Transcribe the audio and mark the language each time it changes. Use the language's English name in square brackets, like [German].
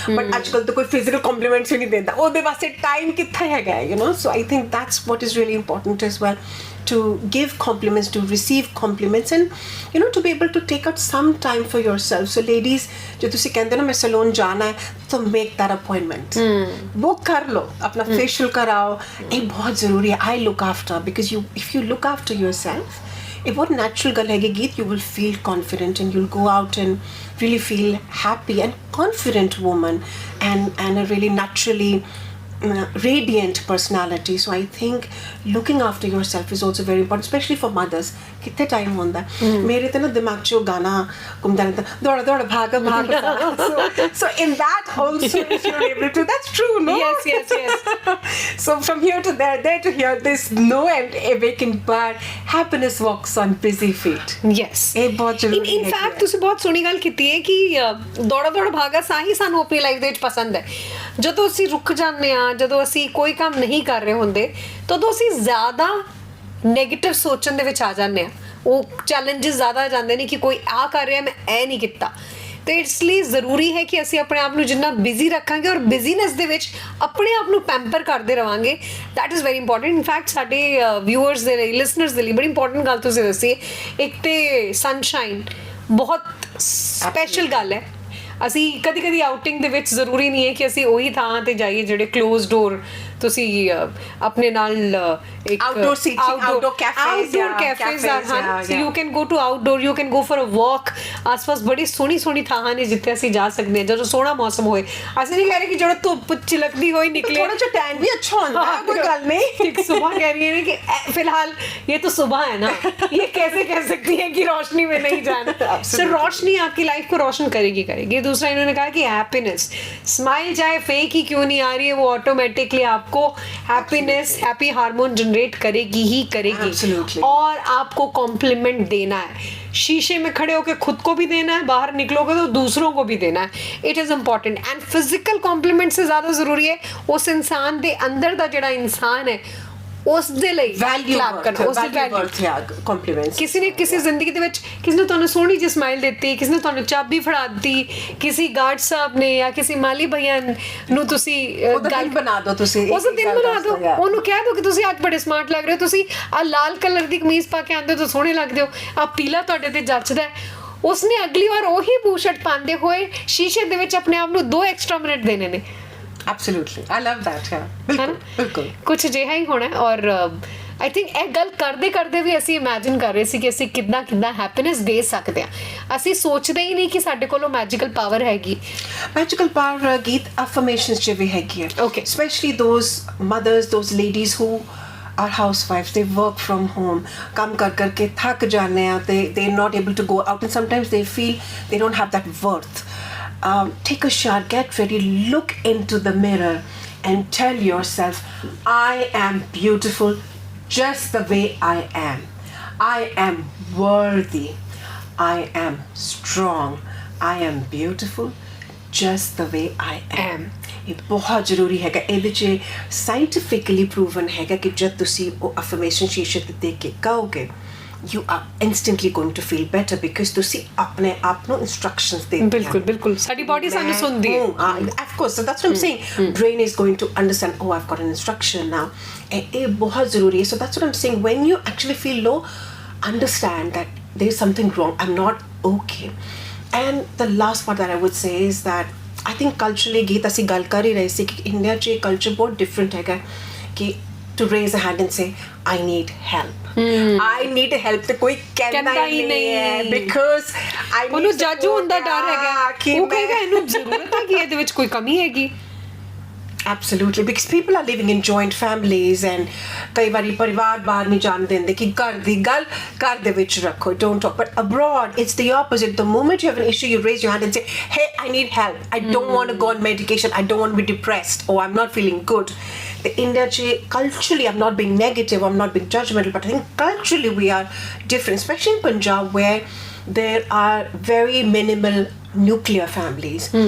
[Punjabi] But ਅੱਜਕੱਲ ਤਾਂ ਕੋਈ physical compliments ਵੀ ਨਹੀਂ ਦਿੰਦਾ. ਉਹਦੇ ਵਾਸਤੇ time ਕਿੱਥੇ ਹੈਗਾ, [English] you know? So I think that's what is really important as well. To give compliments, to receive compliments, and you know, to be able to take out some time for yourself. So ladies, [Hindi] जो तुसी कहते हो ना मैं salon जाना है, तो [English] make that appointment. [Hindi] Book कर लो, अपना facial कराओ. ये बहुत ज़रूरी है. [English] I look after because if you look after yourself, [Hindi] एक बहुत natural गल है गीत, [English] you will feel confident and you'll go out and really feel happy and confident woman and a really naturally radiant personality. So I think looking after yourself is also very important, especially for mothers. [Hindi] कितने time होता है मेरे तो ना दिमाग में वो गाना घूमता रहता है, दौड़ा दौड़ा भागा भागा. [English] So in that also if you're able to, that's true, no? Yes. So from here to there to here, there's no end awakening, but happiness walks on busy feet. Yes. [Punjabi] ਇਹ ਬਹੁਤ ਜ਼ਰੂਰੀ [English] In [Punjabi] ਹੈ [English] fact [Punjabi] ਤੁਸੀਂ ਬਹੁਤ ਸੋਹਣੀ ਗੱਲ ਕੀਤੀ ਹੈ ਕਿ ਦੌੜਾ ਦੌੜਾ ਭਾਗਾ ਸਾਹੀ ਸਾਨੂੰ ਆਪਣੀ ਲਾਈਫ ਦੇ ਵਿੱਚ ਪਸੰਦ ਹੈ. ਜਦੋਂ ਅਸੀਂ ਰੁਕ ਜਾਂਦੇ ਆ, ਜਦੋਂ ਅਸੀਂ ਕੋਈ ਕੰਮ ਨਹੀਂ ਕਰ ਰਹੇ ਹੁੰਦੇ, ਤਦੋਂ ਅਸੀਂ ਜ਼ਿਆਦਾ ਨੈਗੇਟਿਵ ਸੋਚਣ ਦੇ ਵਿੱਚ ਆ ਜਾਂਦੇ ਆ. ਉਹ ਚੈਲੰਜਸ ਜ਼ਿਆਦਾ ਆ ਜਾਂਦੇ ਨੇ ਕਿ ਕੋਈ ਆ ਕਰ ਰਿਹਾ ਮੈਂ ਇਹ ਨਹੀਂ ਕੀਤਾ. ਤੇ ਇਸ ਲਈ ਜ਼ਰੂਰੀ ਹੈ ਕਿ ਅਸੀਂ ਆਪਣੇ ਆਪ ਨੂੰ ਜਿੰਨਾ ਬਿਜ਼ੀ ਰੱਖਾਂਗੇ ਔਰ ਬਿਜ਼ੀਨੈਸ ਦੇ ਵਿੱਚ ਆਪਣੇ ਆਪ ਨੂੰ ਪੈਂਪਰ ਕਰਦੇ ਰਵਾਂਗੇ. [English] That is very important. [Punjabi] In fact ਸਾਡੇ ਵਿਊਅਰਸ ਦੇ ਲਈ, ਲਿਸਨਰਸ ਦੇ ਲਈ ਬੜੀ ਇੰਪੋਰਟੈਂਟ ਗੱਲ ਤੁਸੀਂ ਦੱਸੀ. ਇੱਕ ਤੇ ਸਨਸ਼ਾਈਨ ਬਹੁਤ ਸਪੈਸ਼ਲ ਗੱਲ ਹੈ. ਅਸੀਂ ਕਦੀ ਕਦੀ ਆਊਟਿੰਗ ਦੇ ਵਿੱਚ ਜ਼ਰੂਰੀ ਨਹੀਂ ਹੈ ਕਿ ਅਸੀਂ ਉਹੀ ਥਾਂ ਤੇ ਜਾਈਏ ਜਿਹੜੇ ਕਲੋਜ਼ ਡੋਰ ਤੁਸੀਂ ਆਪਣੇ ਨਾਲ ਇੱਕ [English] Outdoor seating, outdoor cafes, [Punjabi] outdoor [English] yeah, [Punjabi] cafes [English] cafes, [Punjabi] ਹਨ. [English] yeah, So yeah. you can go to outdoor, you can go for a walk. [Punjabi] ਆਸ-ਪਾਸ ਬੜੀ ਸੋਹਣੀ ਥਾਂ ਨੇ ਜਿੱਥੇ ਅਸੀਂ ਜਾ ਸਕਦੇ ਹਾਂ ਜਦੋਂ ਸੋਹਣਾ ਮੌਸਮ ਹੋਏ. ਅਸੀਂ ਨਹੀਂ ਕਹਿ ਰਹੇ ਕਿ ਜਿਹੜਾ ਧੁੱਪ ਚਿਲਕਦੀ ਹੋਈ ਨਿਕਲੇ. [Hindi] थोड़ा सा टैन भी अच्छा होता है, कोई गल नहीं. ठीक, सुबह कह रही है ना कि फिलहाल ये तो सुबह है ना, ये कैसे कह सकती है कि रोशनी में नहीं जाना. सर रोशनी आपकी लाइफ को रोशन करेगी. दूसरा इन्होंने कहा कि हैप्पीनेस, स्माइल चाहे फेक ही क्यों नहीं आ रही है, वो ऑटोमेटिकली आपको हैप्पीनेस, हैप्पी हार्मोन जनरेट करेगी ही करेगी. [English] Absolutely. [Hindi] और आपको कॉम्प्लीमेंट देना है. शीशे में खड़े होकर खुद को भी देना है, बाहर निकलोगे तो दूसरों को भी देना है. [English] It is important. [Hindi] And physical complement से ज़्यादा ज़रूरी है उस इंसान [Punjabi] ਦੇ ਅੰਦਰ ਦਾ ਜਿਹੜਾ ਇਨਸਾਨ ਹੈ ਉਸ ਦੇ ਲਈ clap ਕਰਨਾ, ਉਸ ਦੀ value. [English] compliments. [Punjabi] ਕਿਸੇ ਨੇ ਕਿਸੇ ਜ਼ਿੰਦਗੀ ਦੇ ਵਿੱਚ ਕਿਸੇ ਨੇ ਤੁਹਾਨੂੰ ਸੋਹਣੀ ਜਿਹੀ ਸਮਾਈਲ ਦਿੱਤੀ, ਕਿਸੇ ਨੇ ਤੁਹਾਨੂੰ ਚਾਬੀ ਫੜਾ ਦਿੱਤੀ, ਕਿਸੇ ਗਾਰਡ ਸਾਹਿਬ ਨੇ ਜਾਂ ਕਿਸੇ ਮਾਲੀ ਭਈਆ ਨੂੰ ਤੁਸੀਂ ਗੱਲ ਬਣਾ ਦਿਓ ਤੁਸੀਂ. ਉਸ ਦਿਨ ਬਣਾ ਦਿਓ, ਉਹਨੂੰ ਕਹਿ ਦਿਓ ਕਿ ਤੁਸੀਂ ਅੱਜ ਬੜੇ ਸਮਾਰਟ ਲੱਗ ਰਹੇ ਹੋ, ਤੁਸੀਂ ਆ ਲਾਲ ਕਲਰ ਦੀ ਕਮੀਜ਼ ਪਾ ਕੇ ਆਉਂਦੇ ਹੋ ਤਾਂ ਸੋਹਣੇ ਲੱਗਦੇ ਹੋ, ਆ ਪੀਲਾ ਤੁਹਾਡੇ ਤੇ ਜੱਚਦਾ ਹੈ. ਉਸਨੇ ਅਗਲੀ ਵਾਰ ਉਹੀ ਬੂਸ਼ਰਟ ਪਾਉਂਦੇ ਹੋਏ ਸ਼ੀਸ਼ੇ ਦੇ ਵਿੱਚ ਆਪਣੇ ਆਪ ਨੂੰ 2 ਐਕਸਟਰਾ ਮਿੰਟ ਦੇਣੇ ਨੇ. [English] Absolutely, I love that. Yeah, ਬਿਲਕੁਲ. [Punjabi] ਕੁਝ ਅਜਿਹਾ ਹੀ ਹੋਣਾ. ਔਰ [English] I think [Punjabi] ਇਹ ਗੱਲ ਕਰਦੇ ਕਰਦੇ ਵੀ ਅਸੀਂ ਇਮੇਜਿਨ ਕਰ ਰਹੇ ਸੀ ਕਿ ਅਸੀਂ ਕਿੱਦਾਂ ਹੈਪੀਨੈਸ ਦੇ ਸਕਦੇ ਹਾਂ. ਅਸੀਂ ਸੋਚਦੇ ਹੀ ਨਹੀਂ ਕਿ ਸਾਡੇ ਕੋਲ ਉਹ ਮੈਜੀਕਲ ਪਾਵਰ ਹੈਗੀ. ਮੈਜੀਕਲ ਪਾਵਰ ਗੀਤ ਅਫਰਮੇਸ਼ਨਸ ਚ ਵੀ ਹੈਗੀ ਹੈ. [English] Okay. Especially those mothers, those ladies who are housewives, they work from home, [Punjabi] ਕੰਮ ਕਰਕੇ ਥੱਕ ਜਾਂਦੇ ਆ, [English] they're not able to go out and sometimes they feel they don't have that worth. Take a shower, get ready, look into the mirror and tell yourself, I am beautiful just the way I am. I am worthy. I am strong. I am beautiful just the way I am. [Punjabi] ਇਹ ਬਹੁਤ ਜ਼ਰੂਰੀ ਹੈਗਾ. ਇਹਦੇ 'ਚ scientifically proven ਹੈਗਾ ਕਿ ਜਦ ਤੁਸੀਂ ਉਹ ਅਫਰਮੇਸ਼ਨ ਸ਼ੀਸ਼ੇ ਤੇ ਦੇਖ ਕੇ ਕਹੋਗੇ, [English] you are instantly going to feel better because [Punjabi] ਤੁਸੀਂ ਆਪਣੇ ਆਪ ਨੂੰ instructions ਦੇ ਬਿਲਕੁਲ ਸਾਡੀ ਬਾਡੀ ਸਾਨੂੰ ਸੁਣਦੀ ਹੈ. [English] Of course, so that's what I'm saying. Brain is going to understand, oh, I've got an instruction now. [Punjabi] ਇਹ ਬਹੁਤ ਜ਼ਰੂਰੀ ਹੈ. [English] So that's what I'm saying. When you actually feel low, understand that there is something wrong. I'm not okay. And the last part that I would say is that I think culturally [Punjabi] ਗੀਤ ਅਸੀਂ ਗੱਲ ਕਰ ਹੀ ਰਹੇ ਸੀ ਕਿ India 'ਚ ਇਹ culture ਬਹੁਤ different ਹੈਗਾ ਕਿ [English] to raise a hand and say I need help. I need help [Punjabi] ਤੇ ਕੋਈ ਕਹਿੰਦਾ ਹੀ ਨਹੀਂ ਹੈ [English] because I need [Punjabi] ਉਹਨੂੰ ਜੱਜ ਹੋਣ ਦਾ ਡਰ ਹੈਗਾ. ਕਿ ਉਹ ਕਹੇਗਾ ਇਹਨੂੰ ਜ਼ਰੂਰਤ ਹੈ ਕਿ ਇਹਦੇ ਵਿੱਚ ਕੋਈ ਕਮੀ ਹੈਗੀ. [English] Absolutely, because people are living in joint families and [Punjabi] कई बारी परिवार बाहर नहीं जान देंगे कि घर दी गल घर दे विच रखो, [English] don't talk. But abroad, it's the opposite. The moment you have an issue, you raise your hand and say, hey, I need help. I don't want to go on medication. I don't want to be depressed, or I'm not feeling good. The India, culturally, I'm not being negative, I'm not being judgmental, but I think culturally we are different, especially in Punjab, where there are very minimal nuclear families.